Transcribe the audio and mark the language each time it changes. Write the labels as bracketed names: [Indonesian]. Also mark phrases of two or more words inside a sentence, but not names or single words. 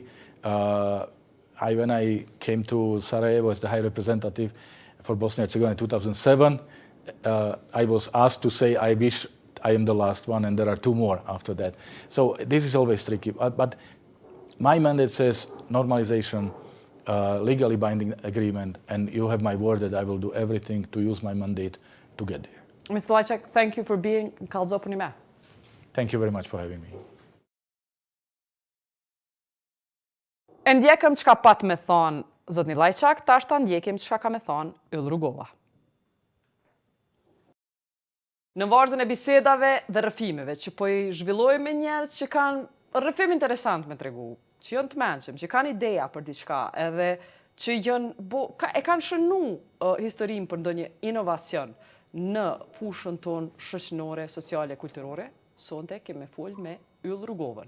[English] When I came to Sarajevo as the High Representative for Bosnia and Herzegovina in 2007, I was asked to say, I wish I am the last one, and there are 2 more after that. So this is always tricky. But my mandate says normalization, legally binding agreement, and you have my word that I will do everything to use my mandate to get there. Mr. Lajçak, thank you for being [Albanian] kallëzo për një me. [English] Thank you very much for having me. [Albanian] E ndjekëm çka pat me thonë zotni Lajçak, tash ta ndjekim çka ka me thonë Yll Rugova. Në varzën e bisedave dhe rrëfimeve që po i zhvillojmë me njerëz që kanë rrëfim interesant me tregu, që janë të mençëm, që kanë ideja për diçka, edhe që e kanë shënu historinë për ndonjë inovacion në fushën tonë shoqërore, sociale, kulturore, sonte kemi fol me Yll Rugovën.